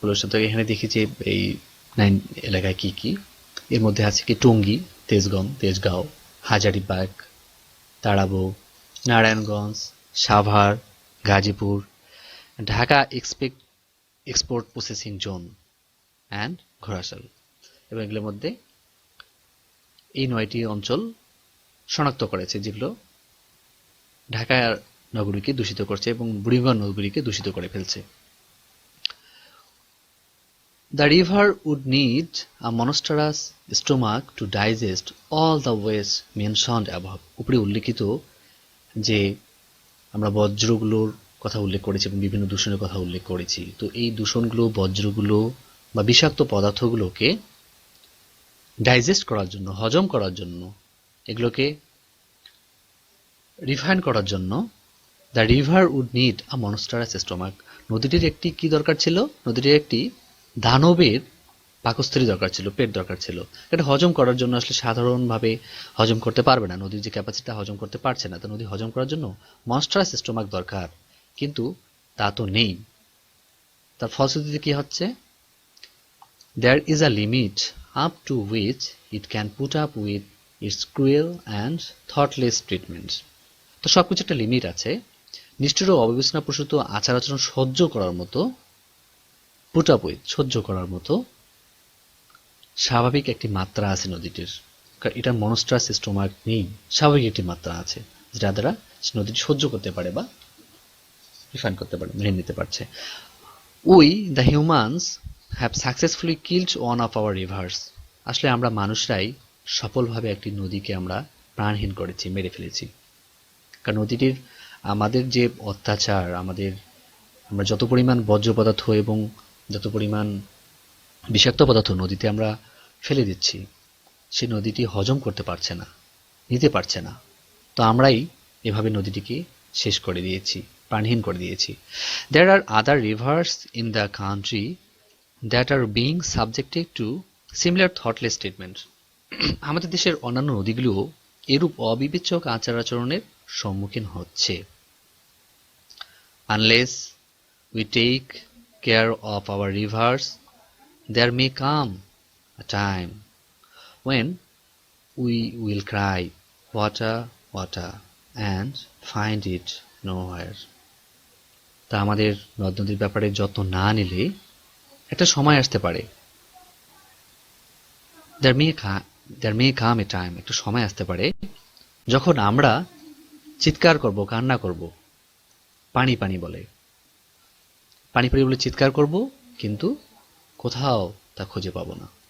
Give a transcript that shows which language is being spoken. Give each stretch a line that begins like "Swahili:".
Bangla: তো এখানে দেখি যে এই 9 এলাকায় কি কি, এর মধ্যে আছে কি টঙ্গী, তেজগাঁও, হাজারীবাগ, তারাবো, Narayanganj, Savar, Gazipur, Dhaka export processing zone and Ghorashal. এবং এগুলোর মধ্যে এই 9টি অঞ্চল শনাক্ত করেছে যেগুলো ঢাকা নগরীকে দূষিত করছে এবং বুড়িগঙ্গা নগরীকে দূষিত করে ফেলছে।
English: The river would need a monstrous stomach to digest all the waste mentioned above.
Bangla: উপরে উল্লেখিত যে আমরা বজ্রগুলোর কথা উল্লেখ করেছি এবং বিভিন্ন দূষণের কথা উল্লেখ করেছি, তো এই দূষণগুলো, বজ্রগুলো বা বিষাক্ত পদার্থগুলোকে ডাইজেস্ট করার জন্য, হজম করার জন্য, এগুলোকে রিফাইন করার জন্য
English: The river would need a monstrous stomach.
Bangla: নদীটির একটি কি দরকার ছিল, নদীটির একটি দানবের পাকস্থলী দরকার ছিল, পেট দরকার ছিল। এটা হজম করার জন্য আসলে সাধারণভাবে হজম করতে পারবে না, নদীর যে ক্যাপাসিটি হজম করতে পারছে না, তো নদী হজম করার জন্য মনস্টারাস স্টোমাক দরকার, কিন্তু তা তো নেই। তার ফলশ্রুতিতে কি হচ্ছে,
English: there is a limit up to which it can put up with its cruel and thoughtless treatment.
Bangla: তো সবকিছু একটা লিমিট আছে। নিষ্ঠুর ও অবিবেচনাপ্রসূত আচার আচরণ সহ্য করার মতো,
English: put up with,
Bangla: সহ্য করার মতো স্বাভাবিক একটি মাত্রা আছে নদীটির। এটার মনস্ট্রাস স্টোমাক নেই, স্বাভাবিক একটি মাত্রা আছে যেটা দ্বারা নদীটি সহ্য করতে পারে বা রিফাইন করতে পারে, মেনে নিতে পারছে।
English: We the humans have successfully killed one of our rivers.
Bangla: আসলে আমরা মানুষরাই সফলভাবে একটি নদীকে আমরা প্রাণহীন করেছি, মেরে ফেলেছি। কারণ নদীটির আমাদের যে অত্যাচার, আমরা যত পরিমাণ বর্জ্য পদার্থ এবং যত পরিমাণ বিষাক্ত পদার্থ নদীতে আমরা ফেলে দিচ্ছি, সেই নদীটি হজম করতে পারছে না, নিতে পারছে না। তো আমরাই এভাবে নদীটিকে শেষ করে দিয়েছি, প্রাণহীন করে দিয়েছি।
English: There are other rivers in the country that are being subjected to similar thoughtless treatment.
Bangla: আমাদের দেশের অন্যান্য নদীগুলোও এরূপ অবিবেচক আচার আচরণের সম্মুখীন হচ্ছে।
English: Unless we take care of our rivers, there may come a time when we will cry, water, water, and find it nowhere.
Bangla: তা আমাদের নদ নদীর ব্যাপারে যত্ন না নিলে একটা সময় আসতে পারে,
English: there may come a time,
Bangla: একটা সময় আসতে পারে যখন আমরা চিৎকার করব, কান্না করব, পানি পানি বলে, পানি পানি বলে চিৎকার করব, কিন্তু কোথাও তা খুঁজে পাবো না।